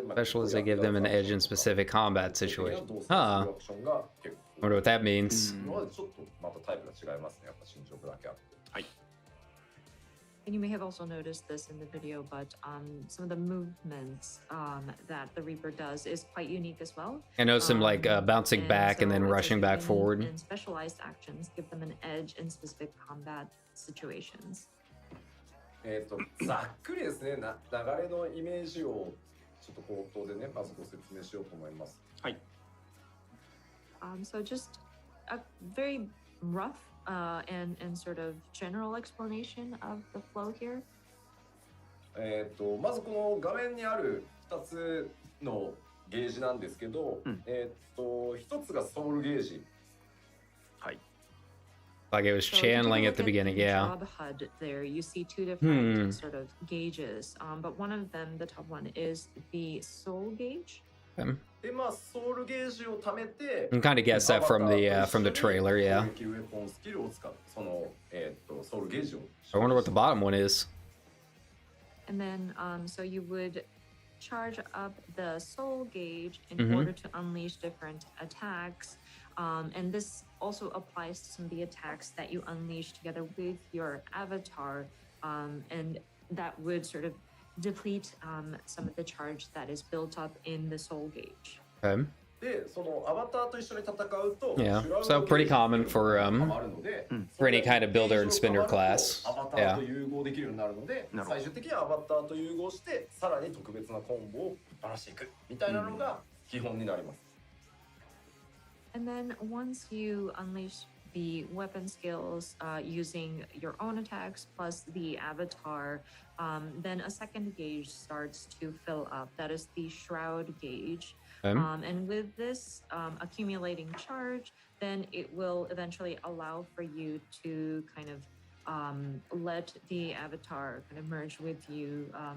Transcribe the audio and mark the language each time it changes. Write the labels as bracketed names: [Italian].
[English] Especially as they give them an edge in specific combat situation. Huh. Wonder what that means. [Japanese] ちょっとまたタイプが違いますね。やっぱ身長だけあって。はい。 [English] And you may have also noticed this in the video, but some of the movements that the Reaper does is quite unique as well. I noticed him like bouncing back and then rushing back forward. And specialized actions give them an edge in specific combat situations. [Japanese] ざっくりですね、流れのイメージをちょっと口頭でね、まずご説明しようと思います。はい。 [English] So just a very rough and sort of general explanation of the flow here. [Japanese] まずこの画面にある2つのゲージなんですけど、1つがソウルゲージ。はい。 [English] Like it was channeling at the beginning, yeah. Job HUD there, you see two different sort of gauges, but one of them, the top one, is the soul gauge. [Japanese] でまあソウルゲージを貯めて、 [English] You can kind of guess that from the trailer, yeah. [Japanese] 攻撃ウェポンスキルを使うそのソウルゲージを。 [English] I wonder what the bottom one is. And then, so you would charge up the soul gauge in order to unleash different attacks. And this also applies to some of the attacks that you unleash together with your avatar. And that would sort of deplete some of the charge that is built up in the soul gauge. Okay. [Japanese] で、そのアバターと一緒に戦うと、 [English] Yeah, so pretty common for any kind of builder and spinner class. [Japanese] アバターと融合できるようになるので、最終的にはアバターと融合して、さらに特別なコンボをばらしていくみたいなのが基本になります。 [English] And then once you unleash the weapon skills using your own attacks plus the avatar, then a second gauge starts to fill up. That is the Shroud gauge. And with this accumulating charge, then it will eventually allow for you to kind of let the avatar kind of merge with you.